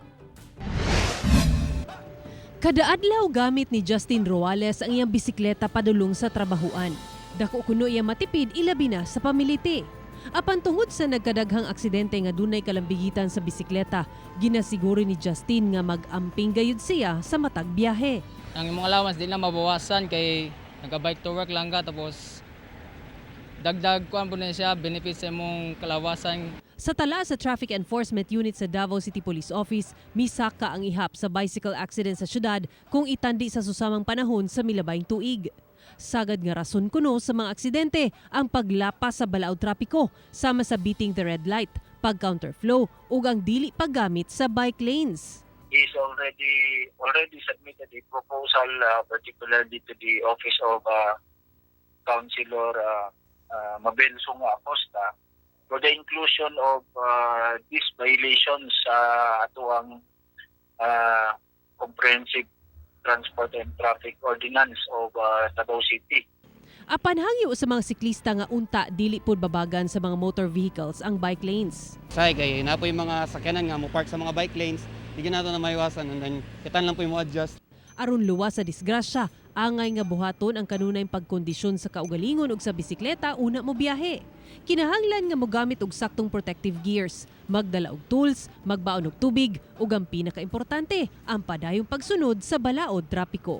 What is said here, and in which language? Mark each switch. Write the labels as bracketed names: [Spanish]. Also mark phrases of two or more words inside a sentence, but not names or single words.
[Cebuano] Kada adlaw gamit ni Justin Roales ang iyang bisikleta padulong sa trabahuan. Dako kuno iya matipid ilabi na sa pamiliti. Apan tungod sa nagkadaghang aksidente nga dunay kalambigitan sa bisikleta, ginasiguro ni Justin nga mag-amping gayud siya sa matag biyahe. Ang imong allowance di na mabawasan kay nagka- [English] bike to work [Cebuano] lang ka tapos dagdag kuan po na siya benefits sa imong kalawasan. Sa tala sa Traffic Enforcement Unit sa Davao City Police Office, misaka ang ihap sa [English] bicycle accident [Cebuano] sa syudad kung itandi sa susamang panahon sa milabayng tuig. Sagad nga rason kuno sa mga aksidente ang paglapas sa balaod trapiko sama sa [English] beating the red light, [Cebuano] pag-counterflow ug ang dili paggamit sa [English] bike lanes. Is already submitted a proposal particularly to the Office of Councilor Mabel Sunga Acosta for the inclusion of these violations [Cebuano] sa atuang [English] comprehensive Transport and Traffic Ordinance of Davao City. [Cebuano] Apan hangyo sa mga siklista nga unta dili pod babagan sa mga [English] motor vehicles [Cebuano] ang [English] bike lanes. [Cebuano] Say kay na po yung mga sakyanan nga mo park sa mga [English] bike lanes, [Cebuano] di nato na maiwasan [English] and then [Cebuano] kitan lang po mo adjust. Aron luwas sa disgrasya, angay nga buhaton ang kanunay pagkondisyon sa kaugalingon ug sa bisikleta una mo biyahe. Kinahanglan nga mogamit og saktong [English] protective gears, [Cebuano] magdala og tools, magbaon og tubig ug ang pinakaimportante, ang padayong pagsunod sa balaod trapiko.